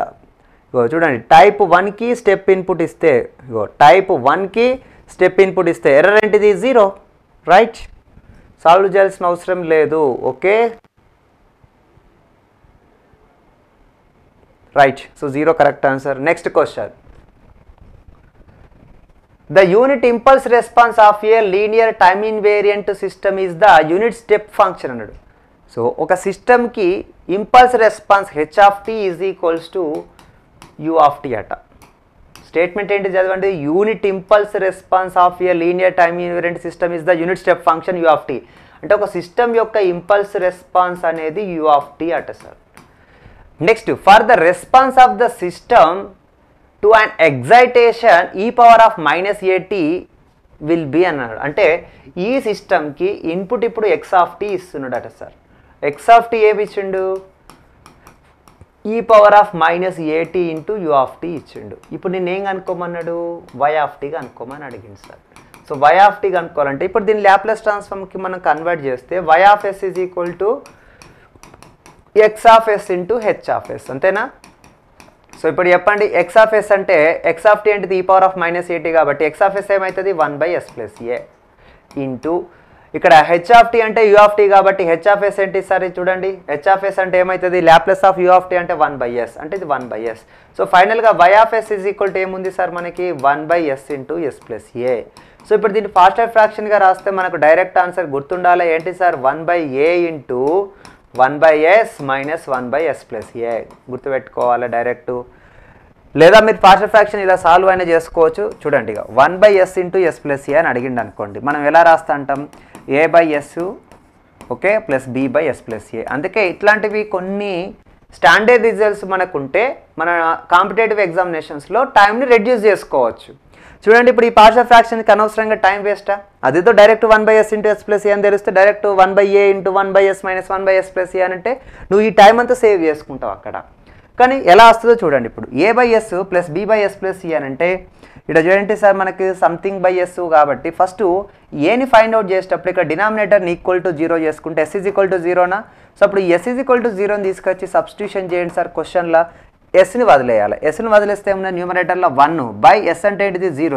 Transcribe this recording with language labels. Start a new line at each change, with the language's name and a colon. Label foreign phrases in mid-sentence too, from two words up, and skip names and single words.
Telugu: ఇగో చూడండి టైప్ 1కి స్టెప్ ఇన్పుట్ ఇస్తే ఎర్రర్ ఏంటిది 0. రైట్, సాల్వ్ చేయాల్సిన అవసరం లేదు.
English: okay right, so 0 correct answer. next question, the unit impulse response of a linear time invariant system is the unit step function అన్నాడు.
Telugu: సో ఒక సిస్టమ్కి
English: impulse response h of t is equals to u of t
Telugu: అట. స్టేట్మెంట్ ఏంటి చదవండి.
English: unit impulse response of a linear time invariant system is the unit step function u of t.
Telugu: అంటే ఒక సిస్టమ్ యొక్క
English: impulse response
Telugu: అనేది
English: u of t
Telugu: అట సార్. నెక్స్ట్,
English: for the response of the system to an excitation e power of -at will be అన్నాడు.
Telugu: అంటే ఈ సిస్టమ్కి ఇన్పుట్ ఇప్పుడు
English: x of t
Telugu: ఇస్తున్నాడట సార్.
English: x of t
Telugu: ఏమి ఇచ్చిండు
English: e power of -at into u of t
Telugu: ఇచ్చిండు. ఇప్పుడు నేను ఏం కనుక్కోమన్నాడు
English: y of t
Telugu: కనుక్కోమని అడిగింది సార్. సో
English: y of t
Telugu: కనుక్కోవాలంటే ఇప్పుడు దీని
English: Laplace transformకి
Telugu: మనం కన్వర్ట్ చేస్తే
English: y of s is equal to x of s
Telugu: into h of s అంతేనా? సో ఇప్పుడు చెప్పండి
English: x of s
Telugu: అంటే
English: x of t
Telugu: అంటే
English: e power of -at
Telugu: కాబట్టి
English: x of s
Telugu: ఏమవుతుంది
English: 1/s plus a into
Telugu: ఇక్కడ
English: h of t
Telugu: అంటే
English: u of t
Telugu: కాబట్టి
English: h of s
Telugu: ఏంటి సార్ చూడండి
English: h of s
Telugu: అంటే ఏమవుతుంది
English: Laplace of u of t
Telugu: అంటే 1/s అంటే ఇది 1/s. సో ఫైనల్గా
English: y of s is equal to
Telugu: ఏముంది సార్ మనకి
English: 1/s into s plus a.
Telugu: సో ఇప్పుడు దీన్ని
English: faster fractionగా
Telugu: రాస్తే మనకు
English: direct answer
Telugu: గుర్తుండాలి ఏంటి సార్
English: 1/a into 1/s minus 1/s plus a
Telugu: గుర్తుపెట్టుకోవాలి డైరెక్ట్. లేదా మీరు
English: partial fraction
Telugu: ఇలా సాల్వ్ అయినా చేసుకోవచ్చు. చూడండి ఇక
English: 1/s into s plus a
Telugu: అని అడిగిండు అనుకోండి, మనం ఎలా రాస్తా అంటాం
English: a/s okay plus b/s plus a.
Telugu: అందుకే ఇట్లాంటివి కొన్ని
English: standard results
Telugu: మనకుంటే మన
English: competitive examinationsలో
Telugu: టైంని రెడ్యూస్ చేసుకోవచ్చు. చూడండి ఇప్పుడు ఈ
English: partial fractionకి
Telugu: అనవసరంగా
English: time waste?
Telugu: అదేదో డైరెక్ట్
English: 1/s into s plus a
Telugu: అని తెలిస్తే డైరెక్ట్
English: 1/a into 1/s minus 1/s plus a
Telugu: అని అంటే నువ్వు ఈ టైం అంతా సేవ్ చేసుకుంటావు అక్కడ. కానీ ఎలా వస్తుందో చూడండి. ఇప్పుడు
English: a/s plus b/s plus c
Telugu: అని అంటే ఇక్కడ చూడండి సార్ మనకి
English: something by s
Telugu: కాబట్టి ఫస్ట్ ఏని
English: find out
Telugu: చేసేటప్పుడు ఇక్కడ డినామినేటర్ని
English: equal to 0
Telugu: చేసుకుంటే
English: s is equal to 0నా.
Telugu: సో అప్పుడు
English: s is equal to 0ని
Telugu: తీసుకొచ్చి సబ్స్టిట్యూషన్ చేయండి సార్ క్వశ్చన్లో. ఎస్ని వదిలేయాలి. ఎస్ని వదిలేస్తే ఏమన్నా న్యూమరేటర్లో
English: 1 by s
Telugu: అంటే ఏంటిది 0.